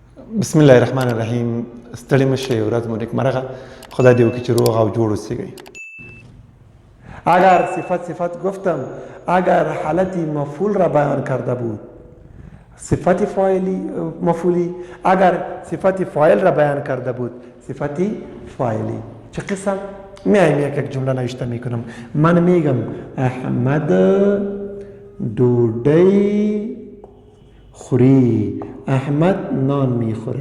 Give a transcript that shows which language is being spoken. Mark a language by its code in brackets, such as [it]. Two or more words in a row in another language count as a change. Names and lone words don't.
[ps] بسم الله الرحمن الرحیم. ستړي مشه، ورځ مو نیکمرغه. خدا دې وکړي چې روغ او جوړ اوسئ. [fa] اگر صفت گفتم اگر حالتی مفعول را بیان کرده بود، صفت مفعولی اگر صفت فاعل را بیان کرده بود، صفت فاعلی. چه قسم؟ میایم یک جمله نوشته میکنم. من میگم احمد [ps] ډوډۍ خوری، [fa] احمد نان میخورد.